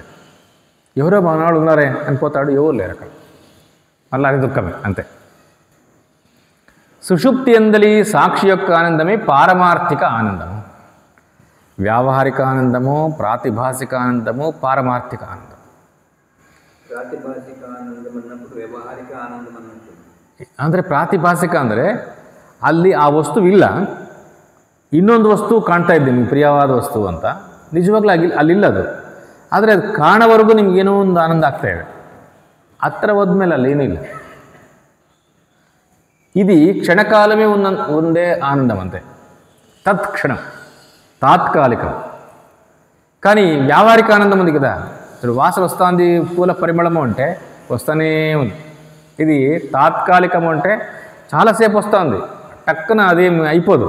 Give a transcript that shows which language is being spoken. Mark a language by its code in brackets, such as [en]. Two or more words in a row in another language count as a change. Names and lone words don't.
[te] ఎవరో మనవాళ్ళు ఉన్నారే అనిపోతాడు, ఎవరు లేరు అక్కడ, మళ్ళీ అది దుఃఖమే అంతే. సుషుప్తి అందలి సాక్షి యొక్క ఆనందమే పారమార్థిక ఆనందము. వ్యావహారిక ఆనందము, ప్రాతిభాసిక ఆనందము, పారమార్థిక ఆనందం. [kn] ಪ್ರಾತಿಭಾಸಿಕ ಆನಂದ ಅನ್ನప్పుడు ವ್ಯಾವಹಾರಿಕ ಆನಂದ ಅನ್ನಂತೆ. ಅಂದರೆ ಪ್ರಾತಿಭಾಸಿಕ ಅಂದರೆ ಅಲ್ಲಿ ಆ ವಸ್ತು ಇಲ್ಲ, ಇನ್ನೊಂದು ವಸ್ತು ಕಾಣ್ತಾ ಇದ್ದೆ ನಿಮ್ಗೆ ಪ್ರಿಯವಾದ ವಸ್ತು ಅಂತ, ನಿಜವಾಗ್ಲೂ ಅಲ್ಲಿಲ್ಲ ಅದು. ಆದರೆ ಅದು ಕಾಣೋವರೆಗೂ ನಿಮ್ಗೇನೋ ಒಂದು ಆನಂದ ಆಗ್ತಾ ಇದೆ. ಹತ್ತಿರ ಹೋದ್ಮೇಲೆ ಅಲ್ಲಿ ಏನೂ ಇಲ್ಲ. [te] ఇది క్షణకాలమే ఉండే ఆనందం అంతే, తత్క్షణం, తాత్కాలికం. కానీ వ్యావహారిక ఆనందం ఉంది కదా, ఇప్పుడు వాసన వస్తుంది, పూల పరిమళము అంటే వస్తూనే ఉంది. ఇది తాత్కాలికము అంటే చాలాసేపు వస్తుంది, టక్కున అదేం అయిపోదు.